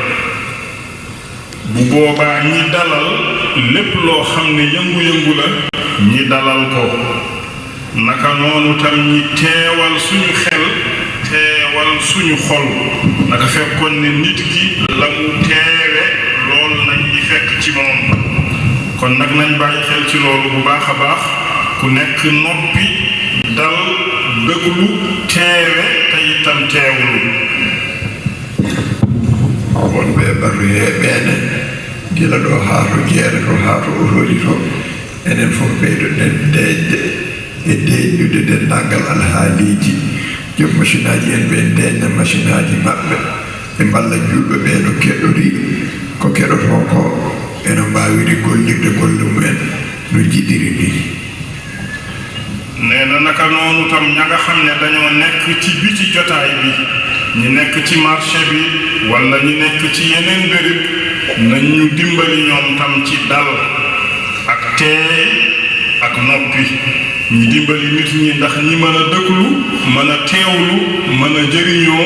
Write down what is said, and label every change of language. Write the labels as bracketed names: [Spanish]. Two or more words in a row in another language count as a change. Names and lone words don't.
[Wolof] bu boobaa ñi dalal lépp loo xam ne yëngu-yëngu la ñi dalal ko naka noonu tam ñi teewal suñu xel teewal suñu xol naka fekkoon ne nit ki la mu teewe loolu nañ ñi fekk ci moom kon nag nañ bàyyi xel ci loolu bu baax a baax ku nekk noppi dal dëglu teewe te itam teewlu [Fula] wonɓe barru heeɓeene gila ɗo haa to jeere to haa to orori to enen fof ɓeydoɗen deeƴde e deeƴude denndangal alhaaliiji joom machine aji en ɓe deeƴna machine aji maɓɓe ɓe mballa julɓe ɓeeɗo keɗɗori ko keɗoto ko eno mbawiri gollirde golle mumen no jiɗiri ni [Wolof] nee na naka noonu tam ña nga xam ne dañoo nekk ci biti jotaay bi ñi nekk ci marché bi wala ñi nekk ci yeneen béréb nañ ñu dimbali ñoom tam ci dal ak teey ak noppi ñi dimbali nit ñi ndax ñi mën a dëkklu mën a teewlu mën a jëriñoo